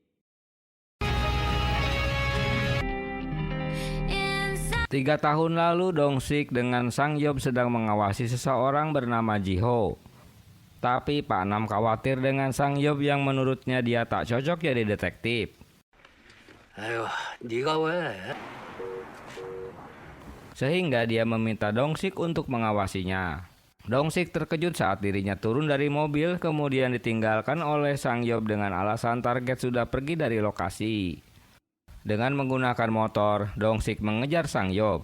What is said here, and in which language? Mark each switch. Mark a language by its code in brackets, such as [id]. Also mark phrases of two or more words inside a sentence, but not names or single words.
[id] Tiga tahun lalu, Dong-sik dengan Sang Yob sedang mengawasi seseorang bernama Ji-ho. Tapi Pak Nam khawatir dengan Sang Yob yang menurutnya dia tak cocok jadi detektif. [ko] 아유, 네가 왜? [id] Sehingga dia meminta Dong-sik untuk mengawasinya. Dong-sik terkejut saat dirinya turun dari mobil, kemudian ditinggalkan oleh Sang Yob dengan alasan target sudah pergi dari lokasi. Dengan menggunakan motor, Dong-sik mengejar Sang Yob.